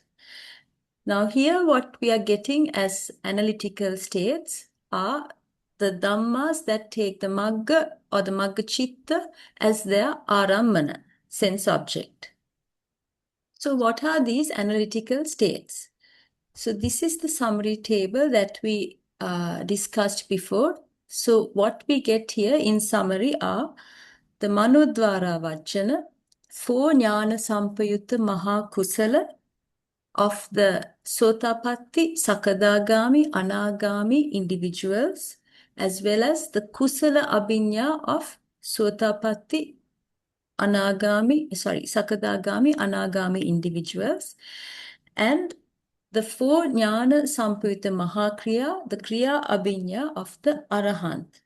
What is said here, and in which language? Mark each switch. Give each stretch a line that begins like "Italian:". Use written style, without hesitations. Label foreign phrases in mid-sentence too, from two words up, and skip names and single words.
English: Now here what we are getting as analytical states are the dhammas that take the magga or the maggachitta as their ārammana, sense object. So what are these analytical states? So this is the summary table that we discussed before. So what we get here in summary are the
Pali: manodvara vajjana,
English: 4
Pali: jnana sampayutta maha kusala
English: of the Sotapatti, Sakadagami, Anagami individuals, as well as the
Pali: Kusala Abhinya
English: of Sotapatti, Sakadagami, Anagami individuals, and the 4
Pali: Jnana Sampayutta Mahakriya,
English: the
Pali: Kriya Abhinya
English: of the Arahant.